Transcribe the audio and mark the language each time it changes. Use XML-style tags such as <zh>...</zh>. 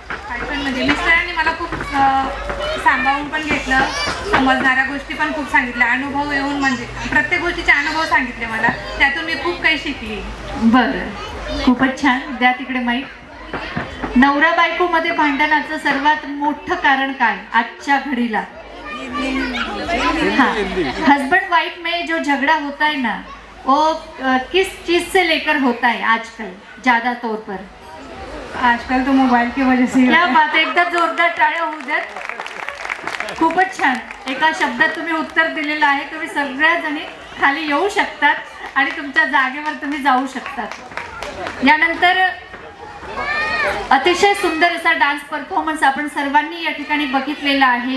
<mr>आठवण म्हणजे मिस्टरांनी मला खूप सांभाळून पण घेतलं, समजणाऱ्या गोष्टी पण खूप सांगितल्या, अनुभव येऊन म्हणजे प्रत्येक गोष्टीचे अनुभव सांगितले मला, त्यातून मी खूप काही शिकली. बरं, खूपच छान. द्या तिकडे माईक. नवरा बायको मध्ये भांडणाचं सर्वात मोठं कारण काय आजच्या घडीला?</mr> <hi>हाँ, हस्बैंड वाइफ में जो झगड़ा होता है ना, वो किस चीज से लेकर होता है आजकल ज्यादा तौर पर? आजकल तो मोबाईल की वजह से. क्या बात,</hi> <mr>एकदा जोरदार टाळ्या होऊ द्यात. खूपच छान. एका शब्दात तुम्ही उत्तर दिलेलं आहे. तुम्ही सगळ्या जणी खाली येऊ शकतात आणि तुमच्या जागेवर तुम्ही जाऊ शकतात. यानंतर अतिशय सुंदर असा डान्स परफॉर्मन्स आपण सर्वांनी या ठिकाणी बघितलेला आहे.</mr>